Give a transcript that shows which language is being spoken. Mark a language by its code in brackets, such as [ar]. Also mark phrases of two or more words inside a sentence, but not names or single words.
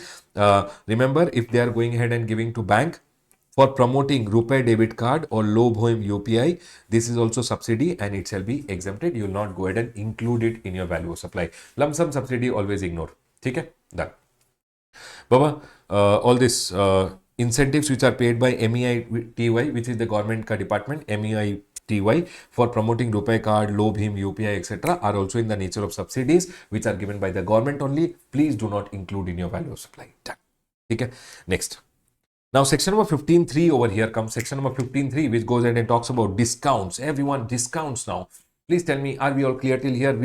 [en] Remember, if they are going ahead and giving to bank, for promoting RuPay debit card or low volume UPI, this is also subsidy and it shall be exempted. You will not go ahead and include it in your value of supply. Lump sum subsidy always ignore. Okay? Done. Baba, all this incentives which are paid by MEITY, which is the government ka department, MEITY, for promoting Rupee card, Low Bhim, UPI, etc., are also in the nature of subsidies which are given by the government only. Please do not include in your value of supply. Done. Okay. Next. Now, section number 15.3 over here comes section number 15.3, which goes ahead and talks about discounts. Everyone, discounts now. Please tell me, are we all clear till here?